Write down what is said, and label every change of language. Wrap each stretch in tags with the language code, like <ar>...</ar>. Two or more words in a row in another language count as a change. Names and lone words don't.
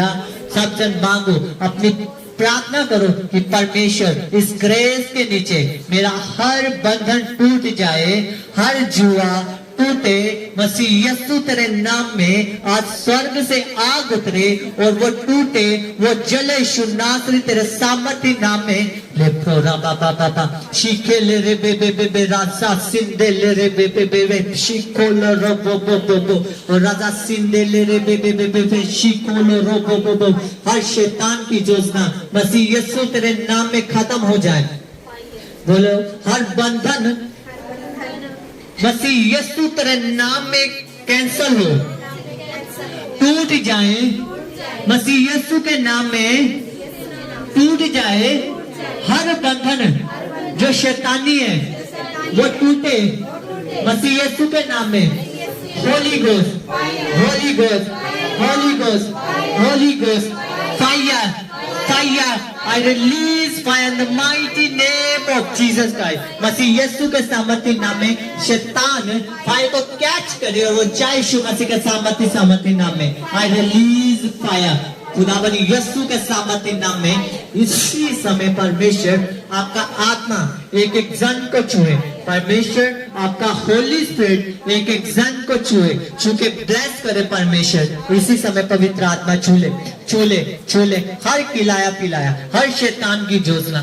<hi>सब जन मांगो, अपनी प्रार्थना करो कि परमेश्वर इस ग्रेस के नीचे मेरा हर बंधन टूट जाए, हर जुआ टूटे। मसीह यीशु तेरे नाम में आज स्वर्ग से आग उतरे और वो टूटे, वो जले यीशु नासरी तेरे सामर्थ्य नाम में। ले प्रोरा बाबा बाबा शिके ले रे बे बे बे बे राजा सिंदे ले रे बे बे बे बे शिको ले रो बो बो बो बो और राजा सिंदे ले रे बे बे बे बे बे शिको ले रो बो बो बो। हर शैतान की योजना मसीह यीशु तेरे नाम में खत्म हो जाए। बोलो हर बंधन मसीह यीशु तेरे नाम में कैंसल हो, टूट जाए। मसीह यीशु के नाम में टूट जाए। हर बंधन जो शैतानी है वो टूटे मसीह यीशु के नाम में।</hi> <en>Holy Ghost, Holy Ghost, Holy Ghost, Holy Ghost, fire, fire. I release fire in the mighty name of Jesus Christ.</en> <hi>मसीह यीशु के सामर्थ्य नाम में शैतान फायर को कैच करे और वो जाए यीशु मसीह के सामर्थ्य नाम में।</hi> <en>I release fire.</en> <hi>खुदावन यीशु के सामर्थ्य नाम में इसी समय परमेश्वर आपका आत्मा एक एक जन को छुए। परमेश्वर आपका</hi> <en>Holy Spirit</en> <hi>एक एक जन को छुए, छू के ब्लेस करे। परमेश्वर इसी समय पवित्र आत्मा छूले, छूले, छूले हर खिलाया पिलाया, हर शैतान की योजना।</hi>